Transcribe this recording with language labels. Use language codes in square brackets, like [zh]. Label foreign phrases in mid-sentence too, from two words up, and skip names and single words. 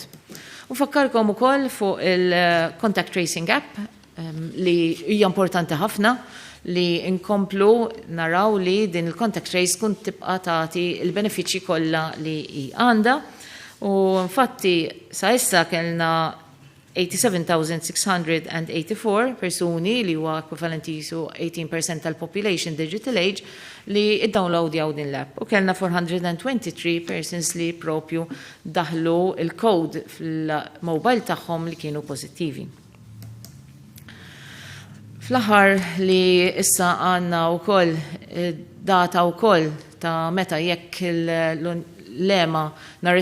[mt] U fakkarkom ukoll fuq il- [en] contact tracing app [mt] li hija importanti ħafna li inkomplu naraw li din il- [en] contact trace [mt] kun tibqa tagħti il-benefiċċji kollha li għandha. U infatti sa issa kellna 87,684 persuni li huwa ekwivalenti su 18% tal- [en] population digital age [mt] li id-downloadjaw din l-app. U kellna 423 persons li propju daħlu il-code fil-mobile tagħhom li kienu pożittivi. Fl-aħħar li issa għandna wkoll data wkoll ta' meta jekk l-lema nhar